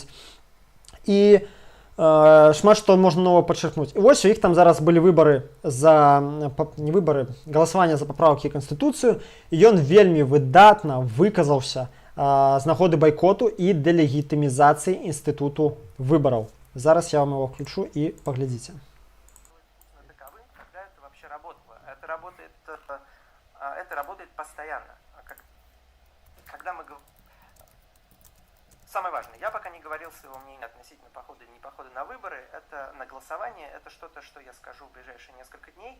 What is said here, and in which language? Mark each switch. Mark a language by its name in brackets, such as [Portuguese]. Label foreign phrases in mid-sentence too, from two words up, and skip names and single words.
[Belarusian] І шмат што можна нова падчеркнуць. І вось у іх там зараз былі выбары за не выбары, галасаванне за папраўкі Канстытуцыю, і ён вельмі выдатна выказаўся з нагоды байкоту і дэлегітымізацыі інстытуту выбараў. [Russian] Зараз я вам его включу и поглядите. Когда это вообще работало? Это работает постоянно. Когда мы говорим... Самое важное, я пока не говорил своего мнения относительно похода и не похода на выборы, это на голосование, это что-то, что я скажу в ближайшие несколько дней.